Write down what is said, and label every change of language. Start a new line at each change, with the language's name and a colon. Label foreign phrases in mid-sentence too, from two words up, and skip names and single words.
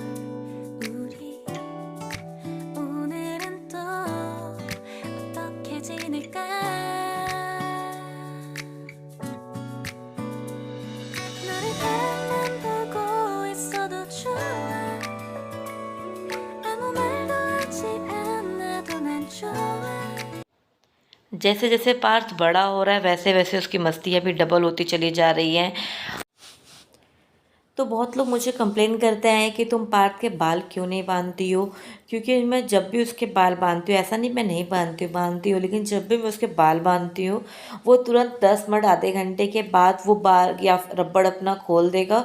Korean: 우리 오늘은 또 어떻게 지낼까. 너를 별만 보고 있어도 좋아. 아무 말도 하지 않아도 난 좋아.
Hindi: जैसे जैसे पार्थ बड़ा हो रहा है वैसे वैसे उसकी मस्तियाँ भी डबल होती चली जा रही हैं। तो बहुत लोग मुझे कंप्लेन करते हैं कि तुम पार्थ के बाल क्यों नहीं बांधती हो। क्योंकि मैं जब भी उसके बाल बांधती हूँ, ऐसा नहीं मैं नहीं बांधती हूँ, लेकिन जब भी मैं उसके बाल बांधती हूँ वो तुरंत 10 मिनट आधे घंटे के बाद वो बाल या रबड़ अपना खोल देगा।